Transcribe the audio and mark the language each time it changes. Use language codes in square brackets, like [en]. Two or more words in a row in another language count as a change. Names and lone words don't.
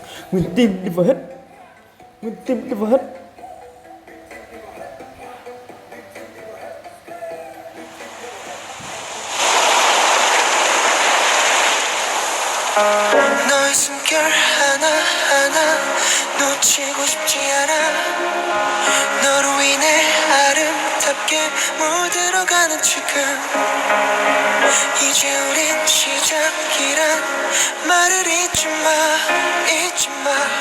[vi] Nguyên tim đi vào hết. Nguyên tim đi vào hết. [ko] 너의 숨결 하나하나 놓치고 싶지 않아. 너로 인해 아름답게 물들어가는 지금 이제 우린 시작이란 말을 잊지 마.